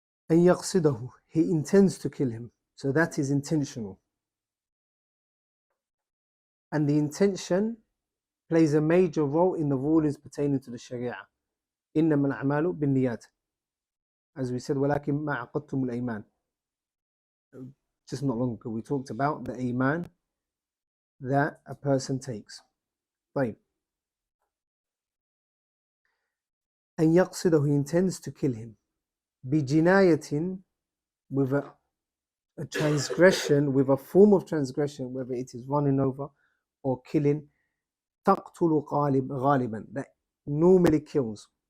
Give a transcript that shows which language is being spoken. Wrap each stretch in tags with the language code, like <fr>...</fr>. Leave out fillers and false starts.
<ar>أن يقصده,</ar> <en>he intends to kill him. So that is intentional. And the intention plays a major role in the rulings pertaining to the Sharia.</en> <ar>إنما الأعمال بالنيات.</ar> <en>As we said,</en> <ar>ولكن ما عقدتم الأيمان.</ar> <en>Just not long ago we talked about the iman that a person takes.</en> <ar>طيب. أن يقصده,</ar> <en>he intends to kill him.</en> <ar>بجناية,</ar> <en>with a transgression, with a form of transgression, whether it is running over or killing,</en> <ar>تقتل غالبا,</ar> <en>that normally kills.</en>